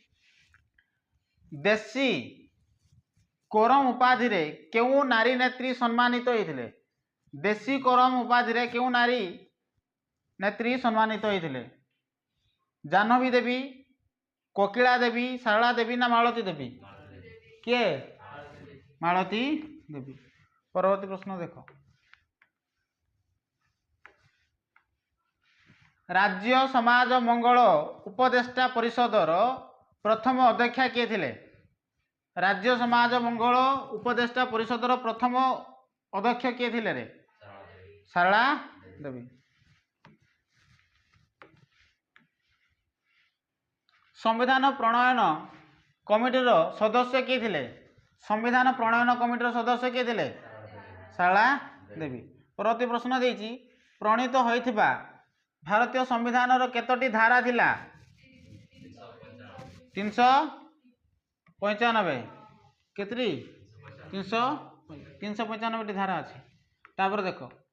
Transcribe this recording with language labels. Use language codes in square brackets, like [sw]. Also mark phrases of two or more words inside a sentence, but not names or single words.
[or] ଦେଶୀ କୋରମ ଉପାଧି ରେ କେଉଁ ନାରୀ ନେତ୍ରୀ ସମ୍ମାନିତ ହୋଇଥିଲେ ଦେଶୀ କୋରମ ଉପାଧି ରେ କେଉଁ ନାରୀ ନେତ୍ରୀ ସମ୍ମାନିତ ହୋଇଥିଲେ ଜାହ୍ନବୀ ଦେବୀ କୋକିଳା ଦେବୀ ସରଳା ଦେବୀ ନା ମାଳତୀ ଦେବୀ କିଏ ମାଳତୀ ଦେବୀ ପରବର୍ତ୍ତୀ ପ୍ରଶ୍ନ ଦେଖ ରାଜ୍ୟ ସମାଜ ମଙ୍ଗଳ ଉପଦେଷ୍ଟା ପରିଷଦର ପ୍ରଥମ ଅଧ୍ୟକ୍ଷା କିଏ ଥିଲେ ରାଜ୍ୟ ସମାଜ ମଙ୍ଗଳ ଉପଦେଷ୍ଟା ପରିଷଦର ପ୍ରଥମ ଅଧ୍ୟକ୍ଷ କିଏ ଥିଲେ ରେ ସରଳା ଦେବୀ ସମ୍ବିଧାନ ପ୍ରଣୟନ କମିଟିର ସଦସ୍ୟ କିଏ ଥିଲେ ସମ୍ବିଧାନ ପ୍ରଣୟନ କମିଟିର ସଦସ୍ୟ କିଏ ଥିଲେ ସରଳା ଦେବୀ ପରବର୍ତ୍ତୀ ପ୍ରଶ୍ନ ଦେଛି ପ୍ରଣୀତ ହୋଇଥିବା ଭାରତୀୟ ସମ୍ବିଧାନ କେତୋଟି ଧାରା ଥିଲା 395 କେତରି 395 ଧାରା ଅଛି ତାପର ଦେଖ